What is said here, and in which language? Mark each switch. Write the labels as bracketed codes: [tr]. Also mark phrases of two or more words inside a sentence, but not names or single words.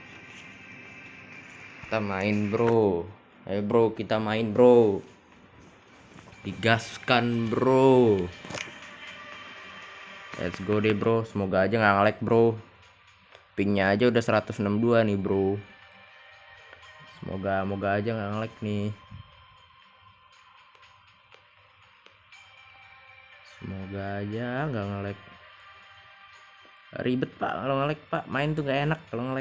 [id] Kita main, bro. Ayo, bro, kita main, bro. Digaskan, bro. [en] Let's go [id] deh, bro. Semoga aja nggak nge-lag, bro. Pingnya aja udah 162 nih, bro. Semoga aja nggak nge-lag nih. Semoga aja nggak nge-lag. Ribet pak kalau nge-lag pak. Main tuh nggak enak kalau nge-lag.